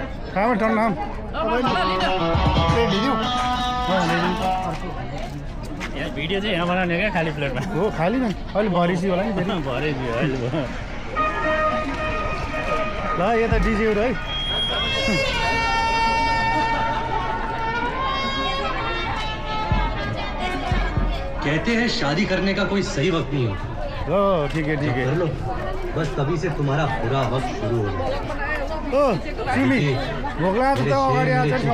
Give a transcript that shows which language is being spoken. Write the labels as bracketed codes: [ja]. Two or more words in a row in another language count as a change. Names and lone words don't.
[ne] कहाँबाट टन नाम यहाँ भिडियो चाहिँ यहाँ बनाउने क्या खाली प्लेटमा हो खाली न अहिले भरिसी होला नि फेरि भरे अहिले भयो ल यता डिजेहरू है [hi] कहते हैं शादी करने का कोई सही वक्त नहीं होता [ne] ल ठिक है [hi] कर लो बस तभी से तुम्हारा बुरा वक्त शुरू हो गया [ne] ओ सिमी भोक लाग्यो त अगाडि आएको छ